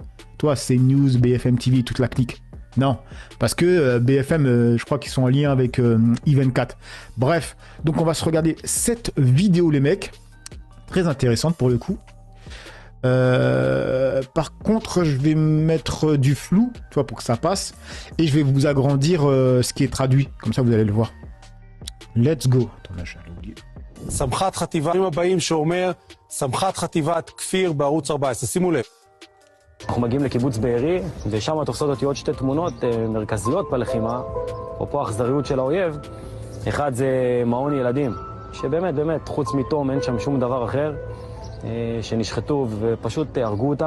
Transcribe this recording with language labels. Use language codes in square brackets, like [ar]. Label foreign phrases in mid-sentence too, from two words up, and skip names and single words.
[fr] Toi, c'est News, BFM TV, toute la clique. Non, parce que BFM, je crois qu'ils sont en lien avec I24. Bref, donc on va se regarder cette vidéo, les mecs. Très intéressante pour le coup. Par contre, je vais mettre du flou, tu vois, pour que ça passe. Et je vais vous agrandir ce qui est traduit. Comme ça, vous allez le voir. [en] Let's go. [fr] Attends, là, j'allais oublier. [he] סמח"ט חטיבה הבאים שאומר סמח"ט חטיבת כפיר בערוץ 14. שימו לב. אנחנו מגיעים לקיבוץ בארי, ושם תופסות אותי עוד שתי תמונות מרכזיות בלחימה, אפרופו האכזריות של האויב. אחד זה מעון ילדים, שבאמת, באמת, חוץ מתום אין שם שום דבר אחר, שנשחטו ופשוט הרגו אותם.